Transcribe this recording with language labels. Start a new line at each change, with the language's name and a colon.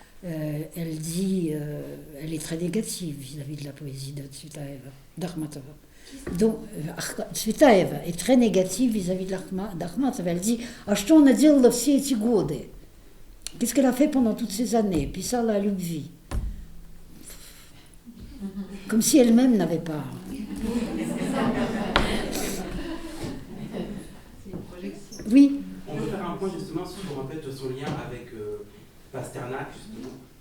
French: Elle dit, elle est très négative vis-à-vis de la poésie de Tsvetaeva, d'Akhmatova. Donc, Tsvetaeva est très négative vis-à-vis d'Akhmatova. Elle dit,
Russian: а что она делала все эти годы?
French: Qu'est-ce qu'elle a fait pendant toutes ces années?
Russian: Писала о любви.
French: Comme si elle-même n'avait pas. Oui. On peut faire un point justement sur en fait, son lien avec Pasternak, justement.